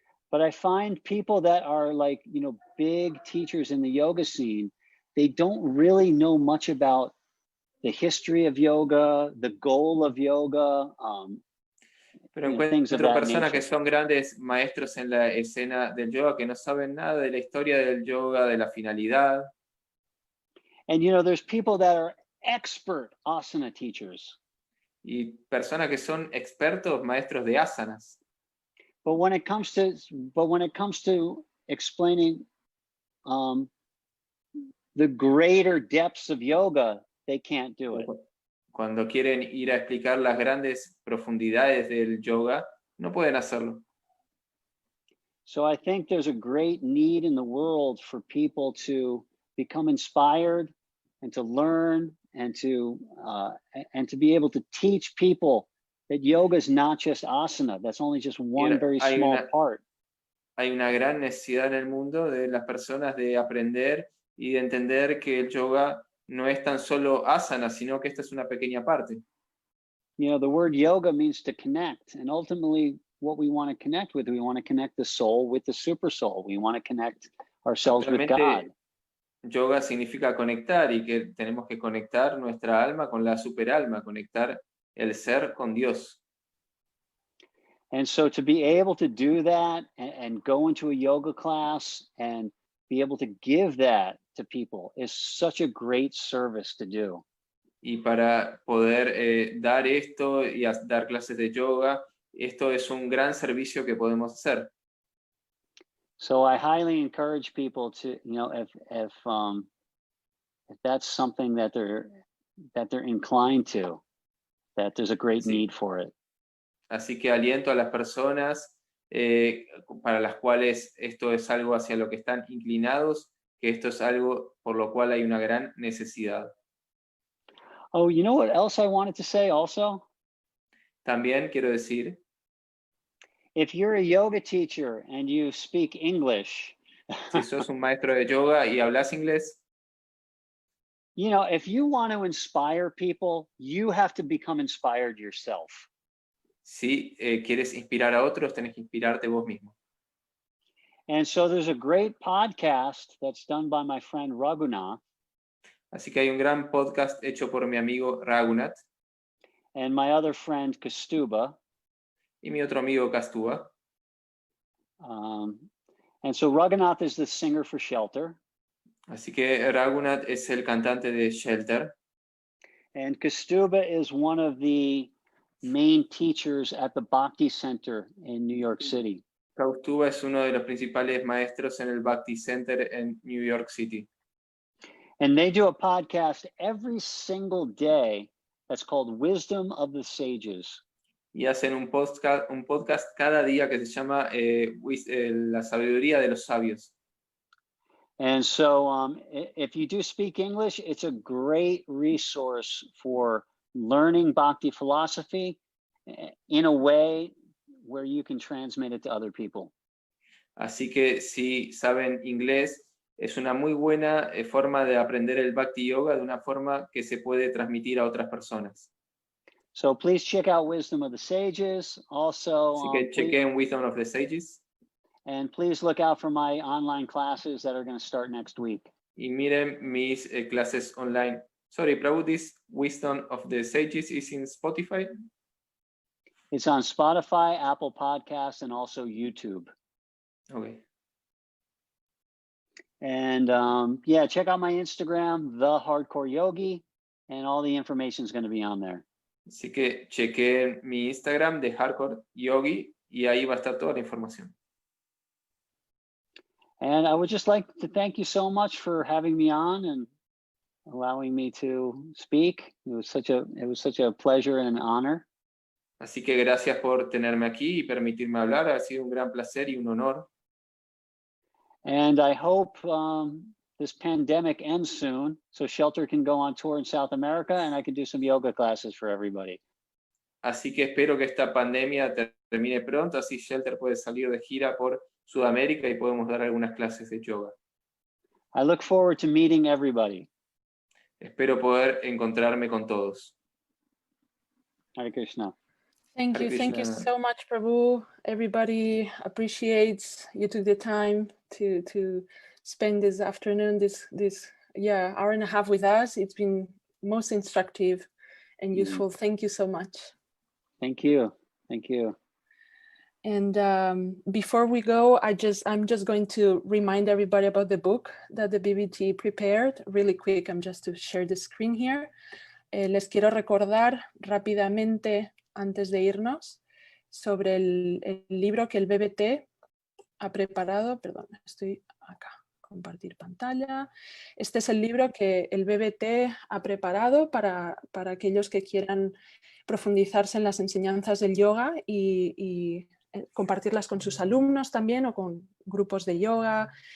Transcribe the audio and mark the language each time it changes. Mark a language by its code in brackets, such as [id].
[en] but I find people that are like, big teachers in the yoga scene, they don't really know much about the history of yoga, the goal of yoga. [es] Pero encuentro personas que son grandes maestros en la escena del yoga que no saben nada de la historia del yoga, de la finalidad. [en] And there's people that are expert asana teachers. [es] Y personas que son expertos maestros de asanas. [en] But when it comes to explaining the greater depths of yoga, they can't do it. [es] Cuando quieren ir a explicar las grandes profundidades del yoga, no pueden hacerlo. [en] So I think there's a great need in the world for people to become inspired and to learn and to be able to teach people that yoga is not just asana. That's only just one very small part. [es] Hay una gran necesidad en el mundo de las personas de aprender y de entender que el yoga no es tan solo asana, sino que esta es una pequeña parte. [en] The word yoga means to connect, and ultimately what we want to connect with, we want to connect the soul with the super soul. We want to connect ourselves with God. [es] Yoga significa conectar y que tenemos que conectar nuestra alma con la superalma, conectar el ser con Dios. [en] And so to be able to do that and go into a yoga class and be able to give that to people is such a great service to do. [es] Y para poder dar esto y dar clases de yoga, esto es un gran servicio que podemos hacer. [en] So I highly encourage people to, if that's something that they're inclined to, that there's a great need for it. [es] Así que aliento a las personas para las cuales esto es algo hacia lo que están inclinados, que esto es algo por lo cual hay una gran necesidad. [en] Oh, you know what else I wanted to say also? [es] También quiero decir, [en] if you're a yoga teacher and you speak English, [es] si sos un maestro de yoga y hablas inglés, [en] if you want to inspire people, you have to become inspired yourself. [es] Si quieres inspirar a otros, tenés que inspirarte vos mismo. [en] And so there's a great podcast that's done by my friend Raghunath. [es] Así que hay un gran podcast hecho por mi amigo Raghunath. [en] And my other friend Kastuba. [es] Y mi otro amigo Kastuba. [en] And so Raghunath is the singer for Shelter. [es] Así que Raghunath es el cantante de Shelter. [en] And Kaustubha is one of the main teachers at the Bhakti Center in New York City. [es] Kaustubha es uno de los principales maestros en el Bhakti Center en New York City. [en] And they do a podcast every single day that's called Wisdom of the Sages. [es] Y hacen un podcast cada día que se llama La Sabiduría de los Sabios. [en] And so if you do speak English, it's a great resource for learning Bhakti philosophy in a way where you can transmit it to other people. [es] Así que si saben inglés, es una muy buena forma de aprender el Bhakti Yoga de una forma que se puede transmitir a otras personas. [en] So please check out Wisdom of the Sages. Also, [es] Así que chequen Wisdom of the Sages. [en] And please look out for my online classes that are going to start next week. [es] Y miren mis clases online. [en] Sorry, Prabhu, this Wisdom of the Sages is in Spotify? It's on Spotify, Apple Podcasts, and also YouTube. Okay. And yeah, check out my Instagram, The Hardcore Yogi, and all the information is going to be on there. [es] Así que chequen mi Instagram de Hardcore Yogi y ahí va a estar toda la información. [en] And I would just like to thank you so much for having me on and allowing me to speak. It was such a pleasure and an honor. [es] Así que gracias por tenerme aquí y permitirme hablar. Ha sido un gran placer y un honor. [en] And I hope this pandemic ends soon so Shelter can go on tour in South America and I can do some yoga classes for everybody. [es] Así que espero que esta pandemia termine pronto, así Shelter puede salir de gira por Sudamérica y podemos dar algunas clases de yoga. [en] I look forward to meeting everybody. [es] Espero poder encontrarme con todos. [en] Hare Krishna. Thank Hare you. Thank you Krishna. so much, Prabhu. Everybody appreciates you took the time to spend this afternoon, this hour and a half with us. It's been most instructive and useful. Thank you so much. Thank you. Thank you. And before we go, I'm just going to remind everybody about the book that the BBT prepared. Really quick, I'm just to share the screen here. [es] Les quiero recordar rápidamente, antes de irnos, sobre el libro que el BBT ha preparado. Perdón, estoy acá. Compartir pantalla. Este es el libro que el BBT ha preparado para aquellos que quieran profundizarse en las enseñanzas del yoga y compartirlas con sus alumnos también o con grupos de yoga.